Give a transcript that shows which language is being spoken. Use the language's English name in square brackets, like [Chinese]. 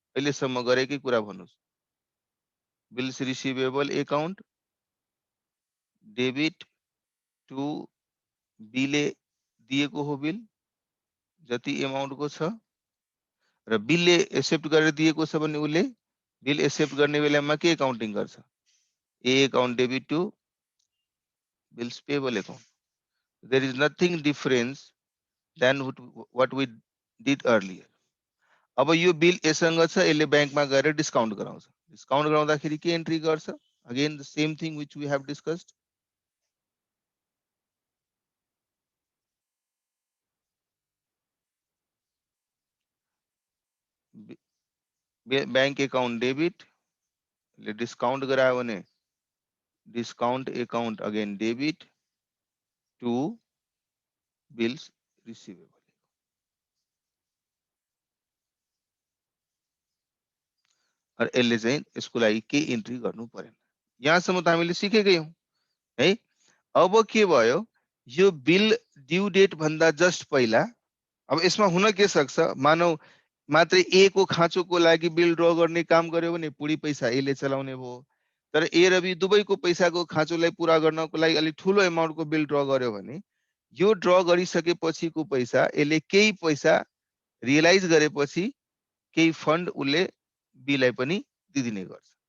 [Nepali] अहिलेसम्म गरेकै कुरा भन्नुहोस्। [English] bills receivable account debit to B [Nepali] ले दिएको हो बिल जति एमाउन्टको छ, र बिलले एक्सेप्ट गरेर दिएको छ भने उसले बिल एक्सेप्ट गर्ने बेलामा के काउन्टिङ गर्छ? [English] A account debit to bills payable account. There is nothing difference than what we did earlier. [Nepali] अब यो बिल एसँग छ, यसले बैंकमा गएर डिस्काउन्ट गराउँछ। डिस्काउन्ट गराउँदाखेरि के एन्ट्री गर्छ? [English] Again the same thing which we have discussed. Bank account debit ले discount [Nepali] गरायो भने [English] Discount account again debit to bills receivable. [Nepali] और यसले चाहिँ यसको लागि के इन्ट्री गर्नु परेन। यहाँसम्म त हामीले सिकेकै हौं है। अब के भयो, यो बिल ड्यू डेट भन्दा जस्ट पहिला, अब यसमा हुन के सक्छ, मानौ मात्र ए को खाँचोको लागि बिल ड्र गर्ने काम गर्यो भने पुरी पैसा ए ले चलाउने भयो। तर ए र बी दुवैको पैसाको खाँचोलाई पूरा गर्नको लागि अलि ठुलो एमाउन्टको बिल ड्र गर्यो भने यो ड्र गरिसकेपछिको पैसा यसले केही पैसा रियलाइज गरेपछि केही फन्ड उसले बीलाई पनि दिदिने गर्छ।